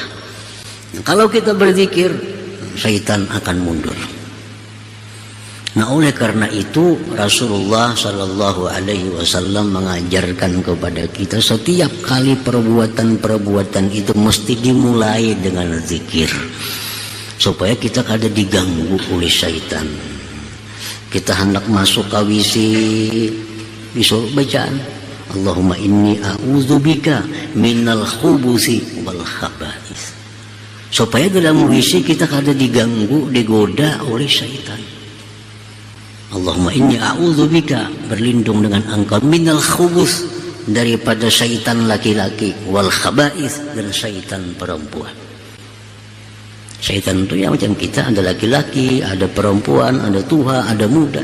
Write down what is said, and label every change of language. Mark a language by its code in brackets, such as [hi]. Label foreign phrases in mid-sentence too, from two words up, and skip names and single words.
[id] Kalau kita berzikir, syaitan akan mundur. Oleh karena itu Rasulullah [ar] صلى الله عليه وسلم [id] mengajarkan kepada kita, setiap kali perbuatan-perbuatan itu mesti dimulai dengan zikir, supaya kita kada diganggu oleh syaitan. Kita hendak masuk ke WC, disuruh bacaan [ar] اللهم إني أعوذ بك من الخبث والخبائث, [id] supaya dalam WC kita kada diganggu, digoda oleh syaitan. [ar] اللهم إني أعوذ بك, [id] berlindung dengan engkau, [ar] من الخبث, [id] daripada syaitan laki-laki, [ar] والخبائث, [id] dan syaitan perempuan. Syaitan itu yang macam kita, ada laki-laki, ada perempuan, ada tua, ada muda.